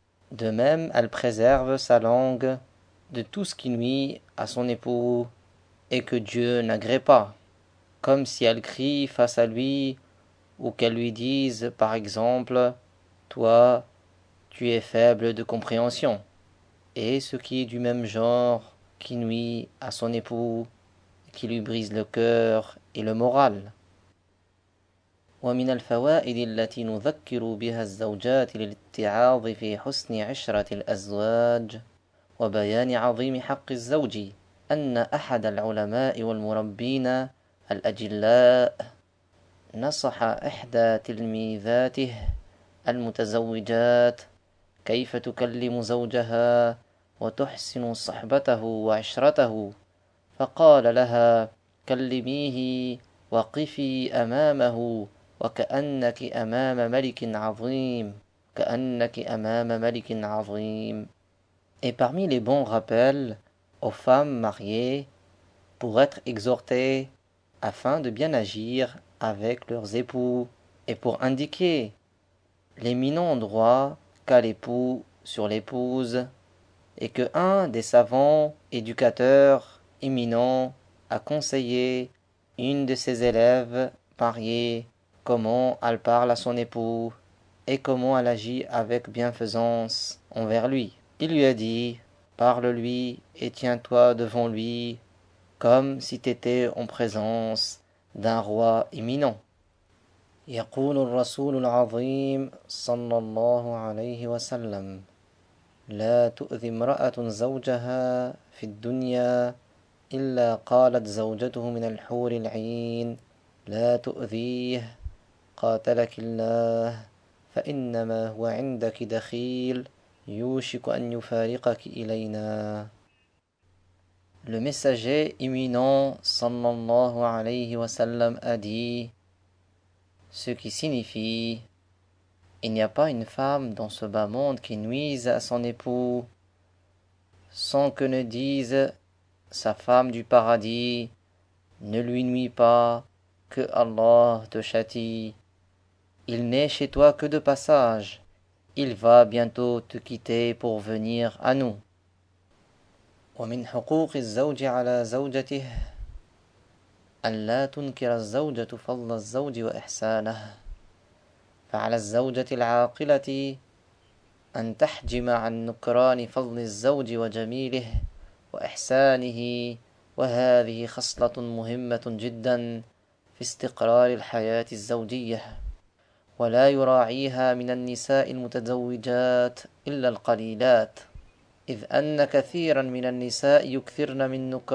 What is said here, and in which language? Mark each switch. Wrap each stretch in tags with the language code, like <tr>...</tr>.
<fr>De même, elle préserve sa langue de tout ce qui nuit à son époux et que Dieu n'agrée pas, comme si elle crie face à lui ou qu'elle lui dise par exemple « Toi, tu es faible de compréhension » et ce qui est du même genre qui nuit à son époux, qui lui brise le cœur et le moral.</fr> <ar>ومن الفوائد التي نذكر بها الزوجات للاتعاظ في حسن عشرة الأزواج وبيان عظيم حق الزوج أن أحد العلماء والمربين الأجلاء نصح إحدى تلميذاته المتزوجات كيف تكلم زوجها وتحسن صحبته وعشرته، فقال لها كلميه وقفي أمامه وكأنك أمام ملك عظيم كأنك أمام ملك عظيم.</ar> <fr>Et parmi les bons rappels aux femmes mariées pour être exhortées afin de bien agir avec leurs époux et pour indiquer l'éminent droit qu'a l'époux sur l'épouse, et que un des savants éducateurs éminents a conseillé une de ses élèves mariées comment elle parle à son époux et comment elle agit avec bienfaisance envers lui. Il lui a dit, parle-lui et tiens-toi devant lui comme si tu étais en présence d'un roi éminent.</fr> <ar>يقول الرسول العظيم صلى الله عليه وسلم: لا تؤذي امرأة زوجها في الدنيا إلا قالت زوجته من الحور العين لا تؤذيه قاتلك الله فإنما هو عندك دخيل يوشك أن يفارقك إلينا.</ar> <fr>Le messager imminent sallallahu alayhi wa sallam a dit, ce qui signifie: il n'y a pas une femme dans ce bas monde qui nuise à son époux, sans que ne dise sa femme du paradis, ne lui nuis pas, que Allah te châtie. Il n'est chez toi que de passage, il va bientôt te quitter pour venir à nous.</fr> <ar>ومن حقوق الزوج على زوجته ألا تنكر الزوجة فضل الزوج وإحسانه، فعلى الزوجة العاقلة أن تحجم عن نكران فضل الزوج وجميله وإحسانه، وهذه خصلة مهمة جدا في استقرار الحياة الزوجية، ولا يراعيها من النساء المتزوجات إلا القليلات، إذ أن كثيرا من النساء يكثرن من</ar>